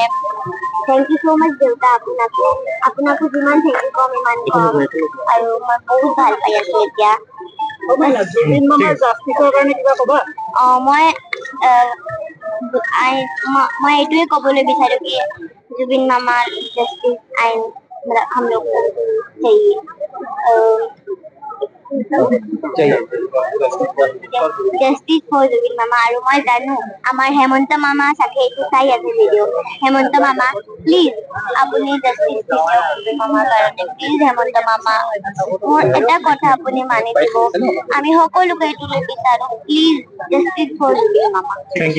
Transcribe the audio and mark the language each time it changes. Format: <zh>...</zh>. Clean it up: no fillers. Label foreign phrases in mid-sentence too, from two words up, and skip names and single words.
<en>thank you so much</en> <as>দেউতা, আপোনাকো যিমান</as> <en>thank you</en> <as>কম ইমান কম। আৰু মই বহুত ভাল পাই আছো এতিয়া। জুবিন মামাৰ জাষ্টিছৰ কাৰণে কিবা কবা? মই এইটোৱে কবলৈ বিচাৰো কি</as> <hi>जुबिन मामा</hi> <en>justice and</en> <hi>हम लोग को चाहिए।</hi> <en>justice for জুবিন মামা।</en> <as>আৰু মই জানো আমাৰ হেমন্ত মামা চাগে এইটো চাই আছে ভিডিঅ'। হেমন্ত মামা প্লিজ আপুনি জাষ্টিস দি দিয়ক জুবিন মামাৰ কাৰণে। প্লিজ হেমন্ত মামা, মোৰ এটা কথা আপুনি মানি দিব, আমি সকলোকে এইটো বিচাৰো,</as> <en>please justice for</en> <as>জুবিন মামা।</as>